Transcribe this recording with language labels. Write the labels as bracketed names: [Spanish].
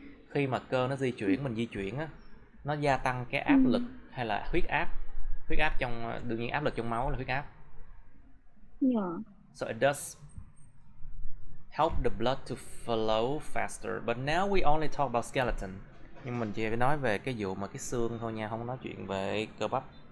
[Vietnamese] Khi mà cơ nó di chuyển, mình di chuyển á, nó gia tăng cái áp lực hay là huyết áp trong, đương nhiên áp lực trong máu là huyết áp. [English] Yeah. So it does help the blood to flow faster, but now we only talk about skeleton. [Vietnamese] Nhưng mình chỉ nói về cái vụ mà cái xương thôi nha, không nói chuyện về cơ bắp.